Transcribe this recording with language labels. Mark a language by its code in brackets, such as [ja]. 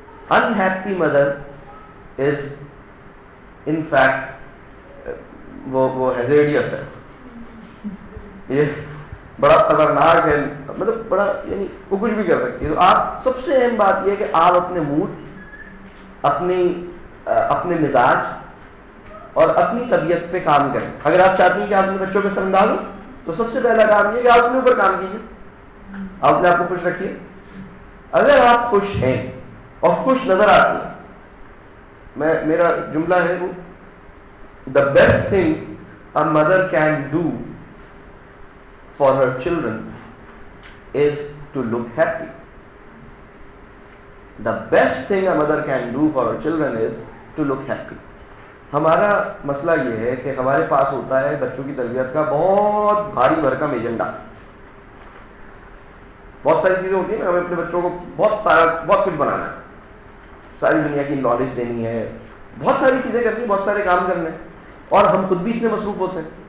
[en] unhappy mother is in fact [ur] وہ hazardous ہے, یہ بڑا خطرناک ہے, مطلب بڑا, یعنی وہ کچھ بھی کر سکتی ہے. تو آپ سب سے اہم بات یہ ہے کہ آپ اپنے موڈ, اپنے مزاج اور اپنی طبیعت پہ کام کریں. اگر آپ چاہتی ہیں کہ آپ اپنے بچوں کے اثر انداز ہو تو سب سے پہلا کام یہ کہ آپ اپنے اوپر کام کیجیے, آپ اپنے آپ کو خوش رکھیے. اگر آپ خوش ہیں اور خوش نظر آتی ہیں, میرا جملہ ہے وہ, [en] the best thing a mother can do for her children is to look happy. The best thing a mother can do for her children is to look happy. [ur] ہمارا مسئلہ یہ ہے کہ ہمارے پاس ہوتا ہے بچوں کی تربیت کا بہت بھاری بھرکم ایجنڈا. بہت ساری چیزیں ہوتی ہیں نا, ہمیں اپنے بچوں کو بہت کچھ بنانا ہے, ساری دنیا کی نالج دینی ہے, بہت ساری چیزیں کرنی, بہت سارے کام کرنے, اور ہم خود بھی اتنے مصروف ہوتے ہیں.